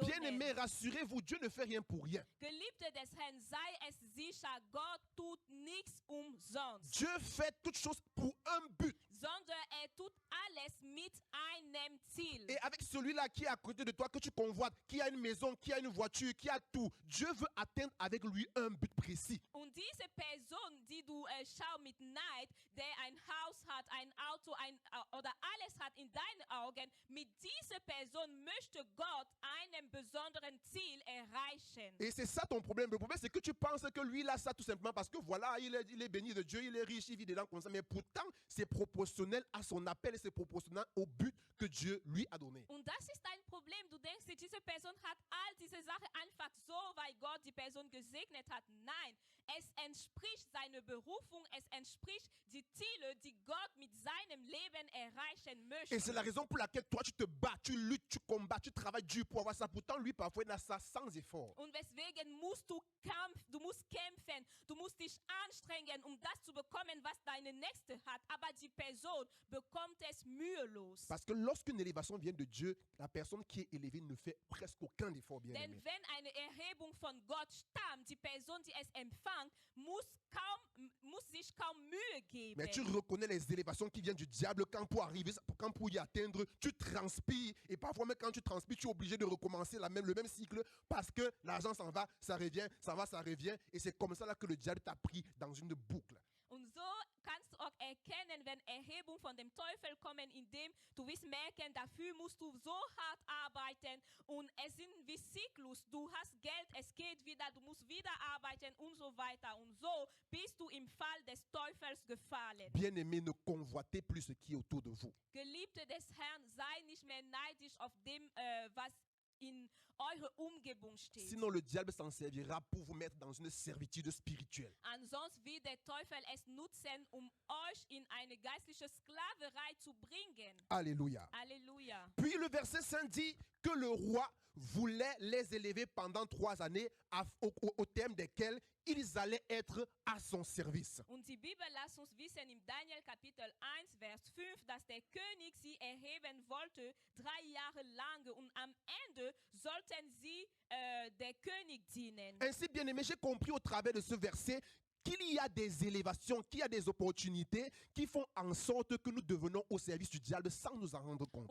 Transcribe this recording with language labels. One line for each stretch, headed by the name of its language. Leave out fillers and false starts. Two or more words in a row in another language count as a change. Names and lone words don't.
French: Bien aimé, rassurez-vous, Dieu ne fait rien pour rien.
German: Geliebte des Herrn, sei es sicher, Gott tut nichts umsonst.
French: Dieu fait toutes choses pour un but.
German: Sondern tut alles mit einem Ziel.
French: Et avec celui-là qui est à côté de toi, que tu convoites, qui a une maison, qui a une voiture, qui a tout, Dieu veut atteindre avec lui un but précis.
German: Und diese Person, die du schaust mit Neid, der ein Haus hat, ein Auto, oder alles hat in deinen Augen, mit dieser Person möchte Gott einem besonderen Ziel erreichen.
French: Et c'est ça ton problème. Le problème, c'est que tu penses que lui, il a ça tout simplement parce que voilà, il est béni de Dieu, il est riche, il vit dedans comme ça. Mais pourtant, c'est proportionnel à son appel et c'est proportionnel au but que Dieu lui a donné.
German: Und das ist dein Problem. Du denkst, diese Person hat all diese Sachen einfach so, weil Gott die Person gesegnet hat. Nein, es entspricht seiner Berufung, es entspricht die Ziele, die Gott mit seinem Leben erreichen möchte.
French: Et c'est la raison pour laquelle toi, tu te bats, tu luttes, tu combats, tu travailles dur pour avoir ça. Pourtant, lui, parfois, il a ça sans effort.
German: Und weswegen musst du kämpfen, du musst dich anstrengen, um das zu bekommen, was deine Nächste hat. Aber die Person bekommt es mühelos.
French: Parce que lorsqu'une élévation vient de Dieu, la personne qui est élevée ne fait presque aucun effort, bien
German: Denn
French: aimé.
German: wenn eine Erhebung von Gott stammt, die Person, die es empfängt, muss sich kaum Mühe geben.
French: Mais tu reconnais les élévations qui viennent du diable quand pour y atteindre, tu transpires. Et parfois, même quand tu transpires, tu es obligé de recommencer le même cycle parce que l'argent s'en va, ça revient, ça va, ça revient. Et c'est comme ça là que le diable t'a pris dans une boucle.
German: Und so kannst du auch erkennen, wenn Erhebungen von dem Teufel kommen, indem du wirst merken, dafür musst du so hart arbeiten und es sind wie Zyklus. Du hast Geld, es geht wieder, du musst wieder arbeiten und so weiter. Und so bist du im Fall des Teufels gefallen.
French: Bien-aimé, ne convoitez plus ce qui est autour de vous.
German: Geliebte des Herrn, sei nicht mehr neidisch auf dem, was in eurer Umgebung steht.
French: Sinon, le diable s'en servira pour vous mettre dans une servitude spirituelle.
German: Ansonsten wird der Teufel es nutzen, euch in eine geistliche Sklaverei zu bringen.
French: Alléluia. Alléluia. Puis le verset 5 dit que le roi voulait les élever pendant 3 années au terme desquelles ils allaient être à son service.
German: Und die Bibel lässt uns wissen im Daniel Kapitel 1, Vers 5, dass der König sie erheben wollte 3 Jahre lang und am Ende sollten sie der König dienen.
French: Ainsi, bien aimé, j'ai compris au travers de ce verset qu'il y a des élévations, qu'il y a des opportunités qui font en sorte que nous devenons au service du diable sans nous en rendre compte.